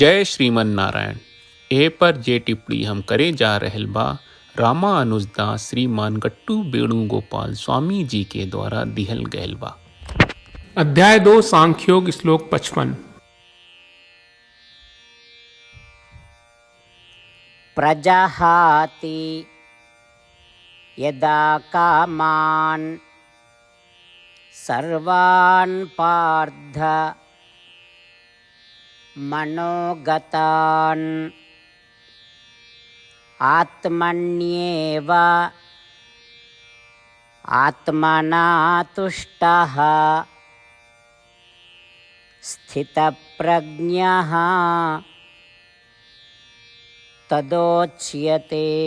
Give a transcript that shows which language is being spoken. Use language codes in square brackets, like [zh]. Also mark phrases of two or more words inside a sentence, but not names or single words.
[bho] जय श्रीमन नारायण। ए पर जे टिप्पणी हम करे जा रहल बा रामानुजदास श्रीमान गट्टू वेणुगोपाल स्वामी जी के द्वारा दिहल गयल बा। अध्याय 2 सांख्योग श्लोक 55। [sa] प्रजहाति यदा कामान् सर्वान् पार्थ मनोगतान् आत्मन्येव आत्मना तुष्टः स्थितप्रज्ञः तदोच्यते।